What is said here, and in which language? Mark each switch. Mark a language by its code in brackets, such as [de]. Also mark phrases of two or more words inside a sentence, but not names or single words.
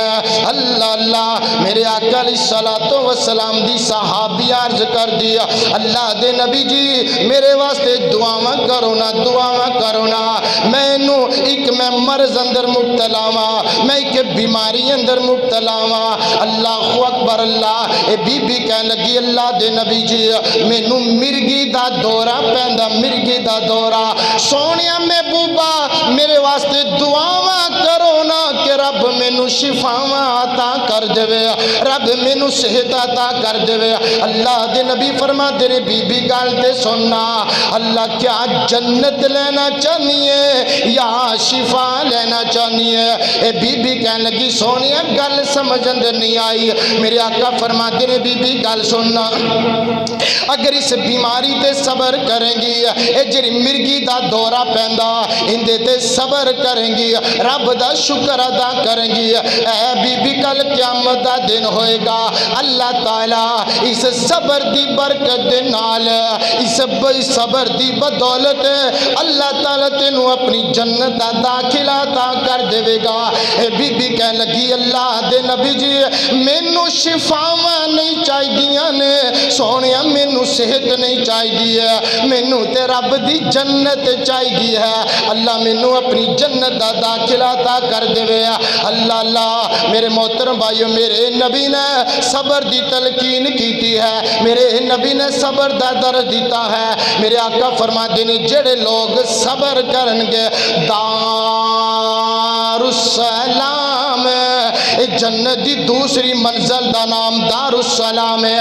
[pa] اللہ اللہ میرے آقا [ar] علیہ الصلوۃ والسلام [pa] دی صحابی عرض کر دیا، اللہ دے نبی جی میرے واسطے دعاواں کرو نا، دعاواں کرو نا، میں مرض اندر مبتلا ہاں، میں ایک بیماری اندر مبتلا ہاں۔ [ar] اللہ اکبر [pa] اللہ، اے بی بی کہن لگی اللہ دے نبی جی مینوں مرگی دا دورہ پیندا، مرگی دا دورہ، سونیا محبوبہ میرے واسطے دعاواں کرو نا کہ رب مینوں شفاواں عطا کر دے، رب مینوں صحت عطا کر دے۔ اللہ دے نبی فرما دے رے بی بی گل تے سننا، اللہ کیا جنت لینا چاہنی ہے یا شفا لینا چاہنی ہے؟ اے بی بی کہنے لگی سونیا گل سمجھ اندر نہیں آئی۔ میرے آقا فرما دے رے بی بی گل سننا، اگر اس بیماری تے صبر کریں گی، اے جری مرگی دا دورہ پیندا اندے تے صبر کریں گی، رب دا شکر ادا کریں گی، اے بی بی کل قیامت دا دن ہوئے گا، اللہ تعالیٰ اس صبر دی برکت دے نال، اس صبر دی بدولت اللہ تعالیٰ تینوں اپنی جنت دا داخلہ عطا کر دے گا۔ اے بی بی کہنے لگی اللہ دے نبی جی مینوں شفاواں نہیں چاہی دیاں نے، سونیا مینوں صحت نہیں چاہی دی ہے، مینوں تے رب دی جنت چاہی دی ہے، اللہ مینوں اپنی جنت دا داخلہ عطا کر دے۔ اللہ اللہ میرے محترم بھائیو، میرے نبی نے صبر دی تلقین کیتی ہے، میرے نبی نے صبر دا درس دیتا ہے۔ میرے آقا فرما دینے جڑے لوگ صبر کرنگے دارالسلام، جنت دی دوسری منزل دا نام دارالسلام ہے۔